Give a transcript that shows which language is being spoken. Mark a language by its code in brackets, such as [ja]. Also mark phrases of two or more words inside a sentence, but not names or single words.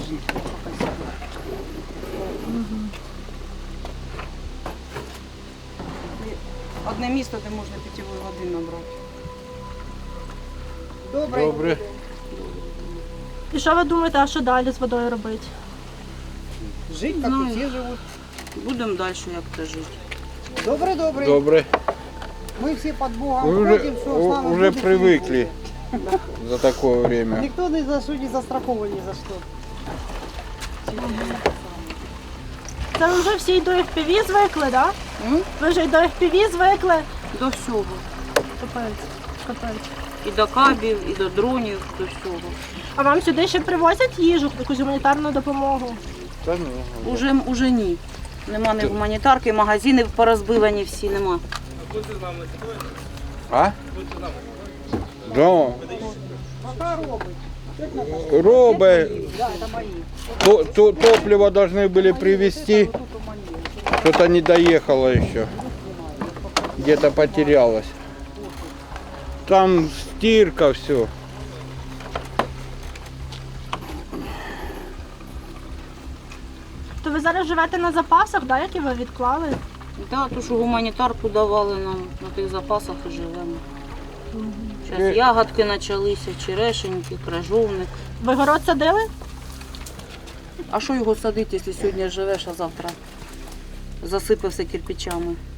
[uk] Одне місто, де можна питьової води набрати. Добре. і що ви думаєте, а що далі з водою робити? [ru] Жить, как Знаю. и все живут. [uk] Будемо далі як то жити. [ru] Добрый. [uk] Добре. [ru] Мы все под Богом Вы ходим, все, слава уже Богу, привыкли за такое время. Никто не застрахован ни за что. [uk] Це ви вже всі й до FPV звикли, да? М? Ви вже й до FPV звикли? До всього. Капець, капець. І до кабів, і до дронів, до всього. А вам сюди ще привозять їжу, якусь гуманітарну допомогу? Та ну. Уже ні. Нема ні гуманітарки, магазини порозбивані всі, нема. А? [ru] Да. Робы. Да, это мои. Топливо должны были привезти. Что-то не доехало еще. Где-то потерялось. Там стирка, все. [uk] То ви зараз живете на запасах, да, які ви відклали? Так, ту, що гуманітарку давали нам на тих запасах і живемо. Зараз ягодки почалися, черешеньки, крижовник. Ви город садили? А що його садити, якщо сьогодні живеш, а завтра засипався кирпичами?